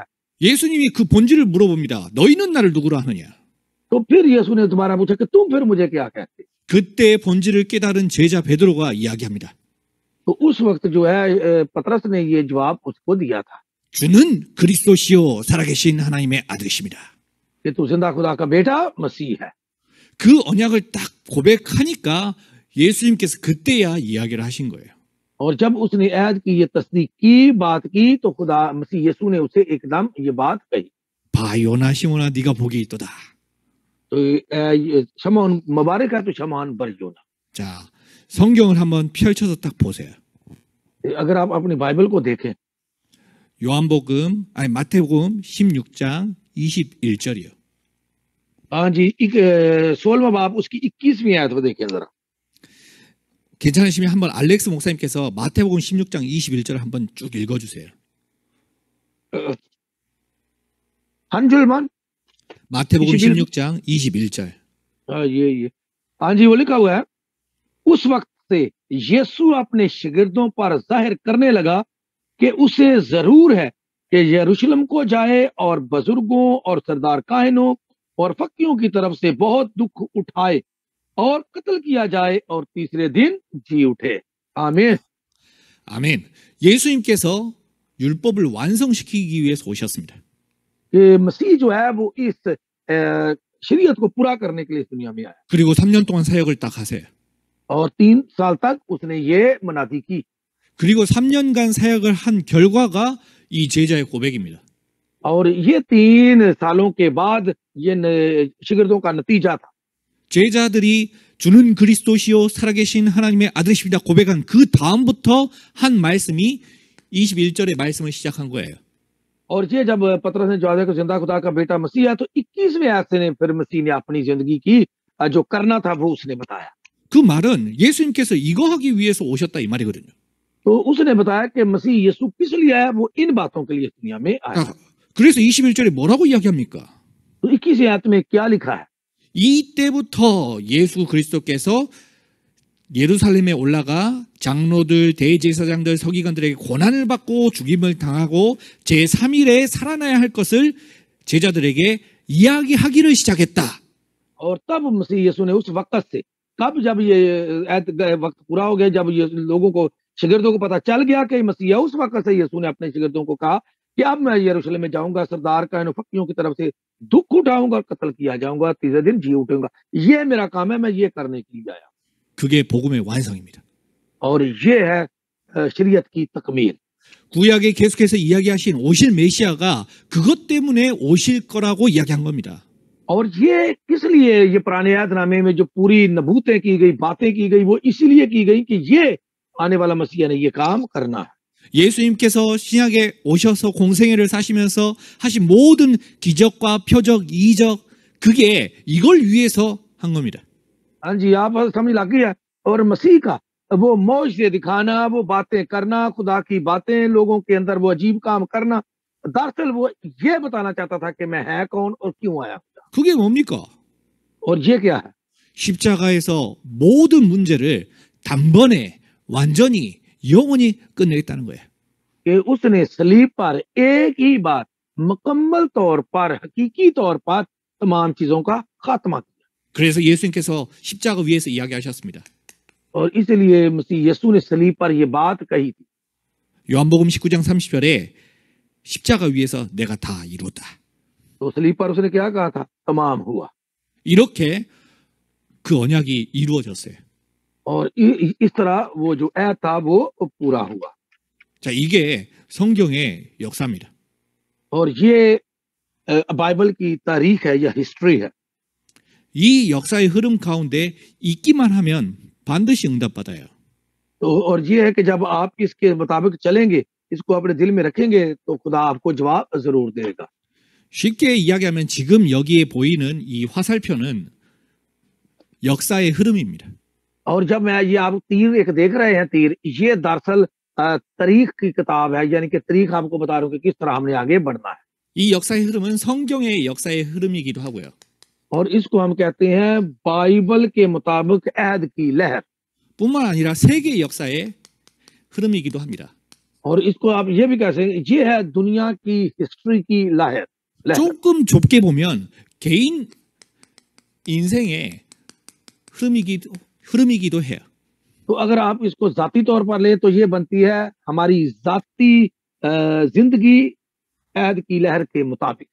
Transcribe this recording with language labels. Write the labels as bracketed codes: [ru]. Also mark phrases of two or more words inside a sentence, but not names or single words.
[ko] 예수님이 그 본질을 물어봅니다. 너희는 나를 누구라 하느냐? [ur] تو پھر یسوع نے دوبارہ پوچھا کہ تم پھر مجھے کیا کہتے? [ko] 그때 본질을 깨달은 제자 베드로가 이야기합니다. [ur] تو اس وقت جو ہے پطرس نے یہ جواب اسکو دیا تھا [ko] 주는 그리스도시요 살아계신 하나님의 아들이십니다. [ur] کہ تو زندہ خدا کا بیٹا مسیح ہے. [ko] 그 언약을 딱 고백하니까 예수님께서 그때야 이야기를 하신 거예요. [ur] اور جب اس نے عہد کی یہ تصدیق کی، بات کی، تو خدا مسیح یسوع نے اسے ایکدم یہ بات کہی. [ko] 봐 요나 시몬아 네가 복이 있도다. [ur] تو شمعون مبارک ہے، تو شمعون بریونا. [ko] 자 성경을 한번 펼쳐서 딱 보세요. [ur] اگر آپ اپنی بائبل کو دیکھیں, [ko] 요한복음 아니 마태복음 16장 21절이요. [ur] ہاں جی، 16واں باب اس کی 21ویں آیت کو دیکھیں ذرا. [ko] 괜찮으시면 한번 알렉스 목사님께서 마태복음 16장 21절을 한번 쭉 읽어주세요. 한 줄만। 마태복음 21 16장 21절. [ur] ہاں یہ ہاں جی، وہ لکھا ہوا ہے، اس وقت سے یسوع اپنے شاگردوں پر ظاہر کرنے لگا کہ اسے ضرور ہے کہ یروشلم کو جائے اور بزرگوں اور سردار کاہنوں اور فقیروں کی طرف سے بہت دکھ اٹھائے اور قتل کیا جائے اور تیسرے دن جی اٹھے. आमीन। [ko] 아멘. 예수님께서 율법을 완성시키기 위해서 오셨습니다. [ur] کہ مسیح جو ہے وہ اس شریعت کو پورا کرنے کے لیے اس دنیا میں آیا [ko] 그리고 3년 동안 사역을 딱 하세요. [ur] اور 3 سال تک اس نے یہ منادی کی [ko] 그리고 3년간 사역을 한 결과가 이 제자의 고백입니다. [ur] اور یہ 3 سالوں کے بعد یہ شاگردوں کا نتیجہ تھا. [ko] 제자들이 주는 그리스도시요 살아계신 하나님의 아들이십니다 고백한 그 다음부터 한 말씀이 21절의 말씀을 시작한 거예요. [ur] اور یہ جب پطرس نے جواب کو زندہ خدا کا بیٹا مسیح ہے تو 21ویں آیت سے پھر مسیح نے اپنی زندگی کی جو کرنا تھا وہ اس نے بتایا. [ko] 그 말은 예수님께서 이거 하기 위해서 오셨다 이 말이거든요. [ur] تو اس نے بتایا کہ مسیح یسوع کس لیے آیا، وہ ان باتوں کے لیے اس دنیا میں آیا. [ko] 그래서 21절에 뭐라고 이야기합니까? [ur] تو 21ویں آیت میں کیا لکھا ہے? [ko] 이때부터 예수 그리스도께서 예루살렘에 올라가 장로들, 대제사장들, 서기관들에게 고난을 받고 죽임을 당하고 제3일에 살아나야 할 것을 제자들에게 이야기하기를 시작했다. [ur] اور تب مسیح یسوع نے اس وقت سے کب جب یہ وقت پورا ہو گیا، جب یہ لوگوں کو شاگردوں کو پتا چل گیا کہ مسیح ہے، اس وقت سے یسوع نے اپنے شاگردوں کو کہا کہ اب میں یروشلم میں جاؤں گا، سردار کاہنوں فقیروں کی طرف سے دکھ اٹھاؤں گا اور قتل کیا جاؤں گا، تیسرے دن جی اٹھوں گا. یہ میرا کام ہے، میں یہ کرنے کے لیے آیا. [ko] 그게 복음의 완성입니다. [ur] اور یہ ہے شریعت کی تکمیل. [ko] 구약에 계속해서 이야기하신 오실 메시아가 그것 때문에 오실 거라고 이야기한 겁니다. [ur] اور یہ کس لیے یہ پرانے یادنامے میں جو پوری نبوتیں کی گئی، باتیں کی گئی، وہ اسی لیے کی گئی کہ یہ آنے والا مسیحا نے یہ کام کرنا ہے. [ko] 예수님께서 신약에 오셔서 공생애를 사시면서 하신 모든 기적과 표적, 이적 그게 이걸 위해서 한 겁니다. [ur] ہاں جی، آپ سمجھ لگ گئی ہے. اور مسیح کا وہ معجزے دکھانا، وہ باتیں کرنا، خدا کی باتیں لوگوں کے اندر وہ عجیب کام کرنا، دراصل وہ یہ بتانا چاہتا تھا کہ میں ہے کون اور کیوں آیا. [ko] 그게 뭡니까? [ur] اور یہ کیا ہے? [ko] 십자가에서 모든 문제를 단번에 완전히 영원히 끝내겠다는 거예요. [ur] کہ اس نے صلیب پر ایک ہی بار مکمل طور پر، حقیقی طور پر تمام چیزوں کا خاتمہ کیا. [ko] 그래서 예수님께서 십자가 위에서 이야기하셨습니다. [ur] اور اسلیے مسیح یسوع نے صلیب پر یہ بات کہی تھی. [ko] 요한복음 19장 30절에 십자가 위에서 내가 다 이루었다. [ur] تو صلیب پر اس نے کیا کہا تھا? تمام ہوا. [ko] 이렇게 그 언약이 이루어졌어요. [ur] اور اس طرح وہ جو عہد تھا وہ پورا ہوا. [ko] 자, 이게 성경의 역사입니다. [ur] اور یہ بائبل کی تاریخ ہے یا ہسٹری ہے. [ko] 이 역사의 흐름 가운데 있기만 하면 반드시 응답받아요. [ur] تو اور یہ ہے کہ جب آپ اس کے مطابق چلیں گے، اس کو اپنے دل میں رکھیں گے، تو خدا آپ کو جواب ضرور دے گا. [ko] 쉽게 이야기하면 지금 여기에 보이는 이 화살표는 역사의 흐름입니다. [ur] اور جب میں یہ آپ تیر ایک دیکھ رہے ہیں، تیر یہ دراصل تاریخ کی کتاب ہے، یعنی کہ تاریخ آپ کو بتا رہا ہوں کہ کس طرح ہم نے آگے بڑھنا ہے. [ko] 이 역사의 흐름은 성경의 역사의 흐름이기도 하고요. [ur] اور اسکو ہم کہتے ہیں بائبل کے مطابق عہد کی لہر. [ko] 뿐만 아니라 세계 역사의 흐름이기도 합니다. [ur] اور اسکو آپ یہ بھی کہہ سکتے ہیں، یہ ہے دنیا کی ہسٹری کی لہر. [ko] 조금 좁게 보면 개인 인생의 흐름이기도 해요. [ur] تو اگر آپ اسکو ذاتی طور پر لے تو یہ بنتی ہے ہماری ذاتی زندگی عہد کی لہر کے مطابق.